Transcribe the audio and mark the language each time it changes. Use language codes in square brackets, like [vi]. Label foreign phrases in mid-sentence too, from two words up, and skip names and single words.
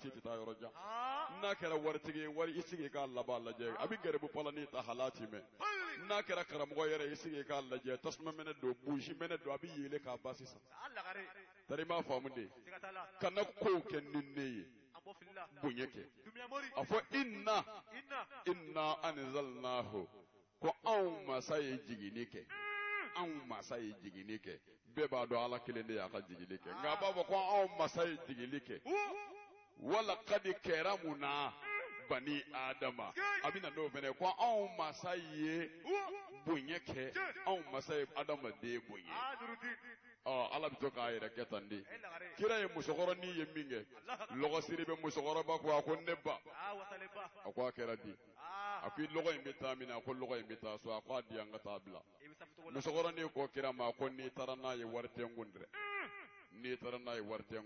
[bm] tɛ taa yɔrɔ jan n'a kɛra waritigi ye wari isigi ka laban lajɛ a bɛ gɛrɛbu palani ta halati mɛn n'a kɛra karamɔgɔ yɛrɛ isigi ka lajɛ tasuma mɛnɛ don buusi mɛnɛ don a bɛ yɛlɛ k'a ba sisan tari m'a faamu de kana kow kɛ ni ne ye bonya kɛ a fɔ [ar] إنا أنزلناه [bm] ko anw masa ye jiginni kɛ anw masa ye jiginni kɛ bɛɛ b'a dɔn ala kelen de y'a ka jiginni kɛ nka a b'a fɔ ko anw masa ye jiginni kɛ [ar] ولقد كرمنا بني آدم [bm] a bɛ na n'o fɛnɛ ko anw masa ye bonya kɛ anw masa ye adamaden bonya ala bɛ to k'a yɛrɛ kɛ tan de kira ye musokɔrɔnin ye min kɛ lɔgɔsiri bɛ musokɔrɔba ko a ko ne ba a ko a kɛra di a ko lɔgɔ in bɛ taa min na a ko lɔgɔ in bɛ taa so a ko a di an ka taa bila musokɔrɔnin ko kira ma ko n'i taara n'a ye wari tɛ n kun dɛ n'i taara n'a ye wari tɛ n